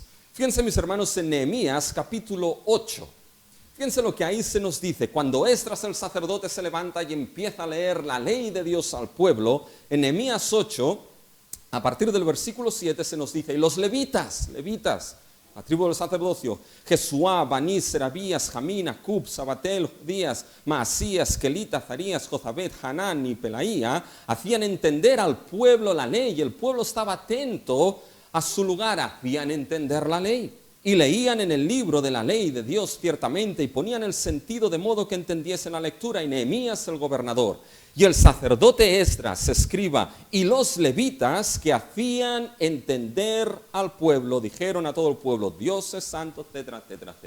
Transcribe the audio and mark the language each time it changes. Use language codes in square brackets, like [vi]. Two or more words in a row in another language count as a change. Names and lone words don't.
[es] Fíjense, mis hermanos, en Nehemías capítulo 8. Fíjense lo que ahí se nos dice. Cuando Esdras el sacerdote se levanta y empieza a leer la ley de Dios al pueblo, en Nehemías 8, a partir del versículo 7 se nos dice, y los levitas, la tribu del sacerdocio, Jesuá, Baní, Serabías, Jamín, Acub, Sabatel, Judías, Maasías, Kelita, Zarías, Jozabed, Hanán y Pelaía, hacían entender al pueblo la ley, y el pueblo estaba atento a su lugar, hacían entender la ley. Y leían en el libro de la ley de Dios ciertamente, y ponían el sentido de modo que entendiesen la lectura, y Nehemías el gobernador, y el sacerdote Esdras, escriba, y los levitas que hacían entender al pueblo, dijeron a todo el pueblo, Dios es santo, etcétera, etcétera, etcétera.